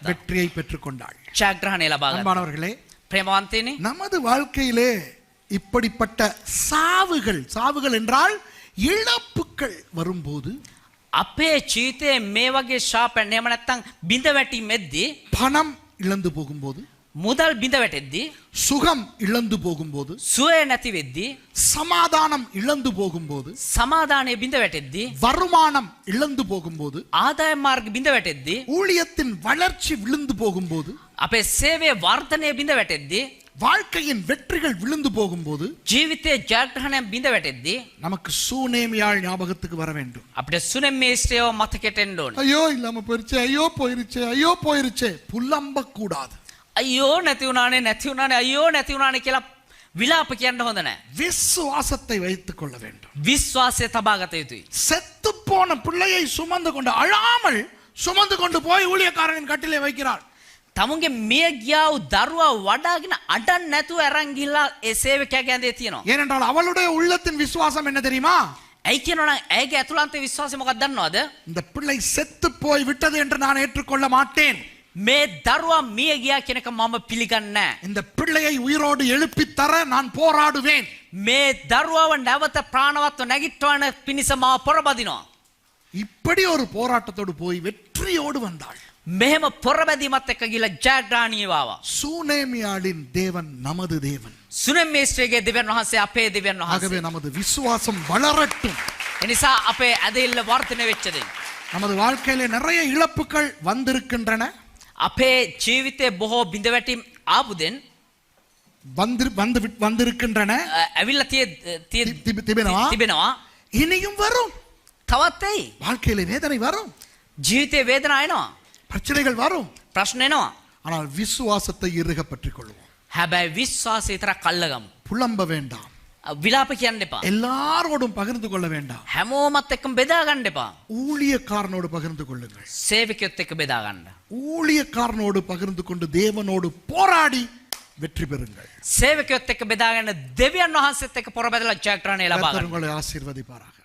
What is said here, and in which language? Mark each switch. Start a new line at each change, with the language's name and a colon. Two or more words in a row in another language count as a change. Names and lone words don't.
Tamil: வெற்றியை பெற்றுக்கொண்டாள்.
Sinhala: ජයග්‍රහණය ලබා ගත්තා.
Tamil: அன்பானவர்களே,
Sinhala: ප්‍රේමවන්තයනි,
Tamil: நமது வாழ்க்கையிலே இப்படிப்பட்ட சாவுகள் என்றால் இழப்புகள் வரும்போது
Sinhala: අපේ ජීවිතයේ මේ වගේ ශාපයන් එහෙම නැත්නම් බිඳ වැටීමෙද්දී
Tamil: பணம் இழந்து போகும்போது,
Sinhala: මුදල් බිඳ වැටෙද්දී,
Tamil: சுகம் இழந்து போகும்போது,
Sinhala: සුවය නැති වෙද්දී,
Tamil: சமாதானம் இழந்து போகும்போது,
Sinhala: සමාදානය බිඳ වැටෙද්දී,
Tamil: வருமானம் இழந்து போகும்போது,
Sinhala: ආදාය මාර්ග බිඳ වැටෙද්දී,
Tamil: ஊழியத்தின் வளர்ச்சி விழுந்து போகும்போது,
Sinhala: අපේ සේවයේ වර්ධනය බිඳ වැටෙද්දී,
Tamil: வாழ்க்கையின் வெற்றிகள் விழுந்து போகும்போது
Sinhala: ජීවිතයේ ජයග්‍රහණය බිඳ වැටෙද්දී
Tamil: நமக்கு சூனேமியாள் ஞாபகத்துக்கு வர வேண்டும்.
Sinhala: අපිට සුනෙමේස්ටයව මතකෙට එන්න ඕනේ.
Tamil: ஐயோ இல்லாம போயிருச்சே, ஐயோ போயிருச்சே புலம்ப கூடாது.
Sinhala: අයියෝ නැති වුණානේ කියලා විලාප කියන්න හොඳ නැහැ.
Tamil: விசுவாசத்தை வைத்துக் கொள்ள வேண்டும்.
Sinhala: විශ්වාසය තබා ගත යුතුයි.
Tamil: செத்து போன பிள்ளையை சுமந்து கொண்டு அழாமல் சுமந்து கொண்டு போய் ஊழியக்காரனின் கட்டிலே வைக்கிறாள்.
Sinhala: තමුන්ගේ මිය ගියා වූ දරුවා වඩාගෙන අඬන්න නැතුව අරන් ගිහලා ඒ සේවකයාගේ ඇඳේ තියනවා.
Tamil: ஏனென்றால் அவளுடைய உள்ளத்தின் விசுவாசம் என்ன தெரியுமா?
Sinhala: ඇයි කියනවනම් ඇයගේ ඇතුළන්ත විශ්වාසය මොකක්ද දන්නවද?
Tamil: இந்த பிள்ளை செத்து போய் விட்டது என்று நான் ஏற்றுக்கொள்ள மாட்டேன்.
Sinhala: මේ දරුවා මිය ගියා කියන එක මම පිළිගන්නේ නැහැ.
Tamil: இந்த பிள்ளையை உயிரோடு எழுப்பி தர நான் போராடுவேன்.
Sinhala: මේ දරුවාව නැවත ප්‍රාණවත්ව නැගිටවන පිණිස මාව පොරබදිනවා.
Tamil: இப்படி ஒரு போராட்டத்தோடு போய் வெற்றியோடு வந்தாள்.
Sinhala: මෙහෙම පොරබැදීමත් එක්ක ගිහලා ජයග්‍රහණීව ආවා.
Tamil: சூனேமியாளின் தேவன் நமது தேவன்.
Sinhala: සුනෙමේස්ට්‍රේගේ දෙවියන් වහන්සේ අපේ දෙවියන් වහන්සේ.
Tamil: ஆகவே நமது விசுவாசம் வளரட்டும்.
Sinhala: එනිසා අපේ ඇදහිල්ල වර්ධනය වෙච්ච දෙන්න.
Tamil: நமது வாழ்க்கையிலே நிறைய இழப்புகள் வந்திருக்கின்றன.
Sinhala: අපේ ජීවිතේ බොහෝ බිඳවැටීම් ආපු දෙන්
Tamil: வந்திருக்கின்றன.
Sinhala: ඇවිල්ලා තිබෙනවා.
Tamil: இனியும் வரும்.
Sinhala: තවත් එයි.
Tamil: வாழ்க்கையிலே வேதனை வரும்.
Sinhala: ජීවිතේ වේදනා එනවා.
Tamil: பிரச்சனைகள் வரும்.
Sinhala: ප්‍රශ්න එනවා.
Tamil: ஆனால் விசுவாசத்தை இறுக பற்றிக் கொள்வோம்.
Sinhala: හැබැයි විශ්වාසය විතරක් අල්ලගමු.
Tamil: புலம்ப வேண்டாம்.
Sinhala: විලාප කියන්න එපා.
Tamil: எல்லாரோடும் பகிர்ந்து கொள்ள வேண்டாம்.
Sinhala: හැමෝමත් එක්කම බෙදා ගන්න එපා.
Tamil: ஊழியக்காரனோடு பகிர்ந்து கொள்ளுங்கள்.
Sinhala: සේවකයොත් එක්ක බෙදා ගන්න.
Tamil: ஊழியக்காரனோடு பகிர்ந்து கொண்டு தேவனோடு போராடி வெற்றி பெறுங்கள்.
Sinhala: සේවකයොත් එක්ක බෙදාගෙන දෙවියන් වහන්සේත් එක්ක පොරබැදලා ජයග්‍රහණය ලබා
Tamil: கர்த்தர்
Sinhala: ගන්න.
Tamil: உங்களை ஆசீர்வதிப்பாராக.